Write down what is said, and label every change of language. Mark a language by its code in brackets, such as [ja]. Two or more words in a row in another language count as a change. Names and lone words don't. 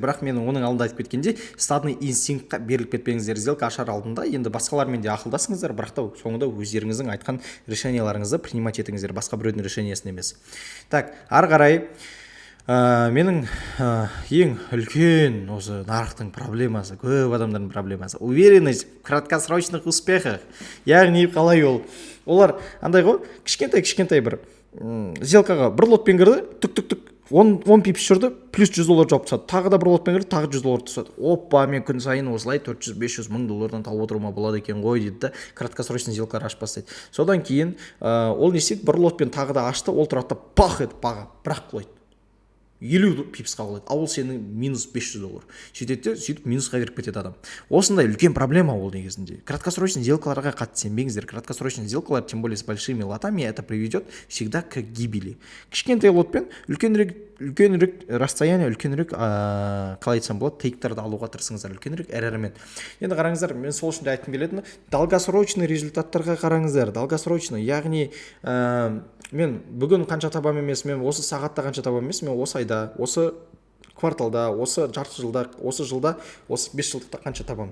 [kk] Бірақ мен оның алдында айтып кеткенде, [ru] стадный инстинктқа [kk] беріліп кетпеңіздер. Сделка ашар алдында енді басқалармен де ақылдасыңыздар, бірақ та соңында өздеріңіздің айтқан решенияларыңызды принимать етіңіздер, басқа біреудің решениясын емес. Так, ары қарай менің ең үлкен осы нарықтың проблемасы, көп адамдардың проблемасы, [ru] уверенность в краткосрочных успехах. [kk] Яғни қалай ол? Олар андай ғой, кішкентай бір сделкаға бір лотпен кірді, түк 10 пипс жүрді, плюс $100 жауып тастады. Тағы да бір лотпен кірді, тағы $100 тастады. Опа, мен күн сайын осылай 400-500 мың доллардан тауып отыруыма болады екен ғой дейді да, [ru] краткосрочный сделкалар [kk] ашып бастайды. Содан кейін ол не істейді, бір лотпен тағы да ашты, ол тұрады да пах етіп баға бірақ құлайды. 50 пипс қабыл етеді, ал ол сенің минус 500 доллар. Сөйтеді, сөйтіп минусқа кіріп кетеді адам. Осындай үлкен проблема ол негізінде. [ru] Краткосрочный сделкаларға [kk] қатты сенбеңіздер. [ru] Краткосрочный сделкалар, тем более с большими лотами, это приведет всегда к гибели. [kk] Кішкентай лотпен үлкенірек расстояние, үлкенірек қалай айтсам болады, тейктарды алуға тырысыңыздар, үлкенірек РРмен. Енді қараңыздар, мен сол үшін де айтқым келетіні, [ru] долгосрочный результаттарға [kk] қараңыздар. Долгосрочный, яғни мен бүгін қанша табам емес, мен осы сағатта қанша табам емес, мен осы айда, осы кварталда, осы жарты жылда, осы жылда, осы 5 жылдықта қанша табам.